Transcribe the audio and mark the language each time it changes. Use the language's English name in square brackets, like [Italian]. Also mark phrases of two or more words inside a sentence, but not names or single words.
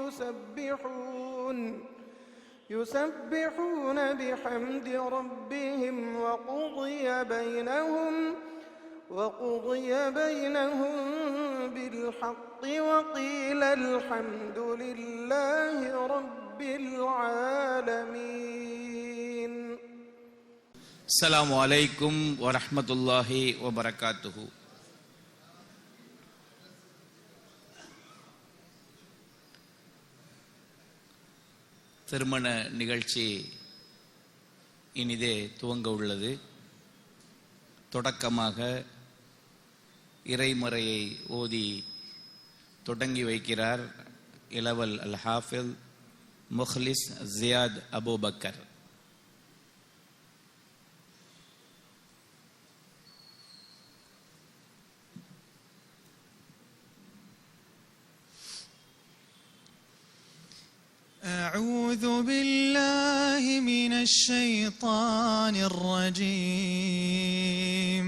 [Arabic] يسبحون بحمد ربهم وقضي بينهم بالحق وقيل الحمد لله رب العالمين. السلام عليكم ورحمة الله وبركاته. [Tamil] திருமண நிகழ்ச்சி இனிதே துவங்க உள்ளது. தொடக்கமாக இறைமறையை ஓதி தொடங்கி வைக்கிறார் இளவல் அல் ஹாஃபில் முஹ்லிஸ் ஜியாத் அபூபக்கர். [Arabic] أعوذ بالله من الشيطان الرجيم.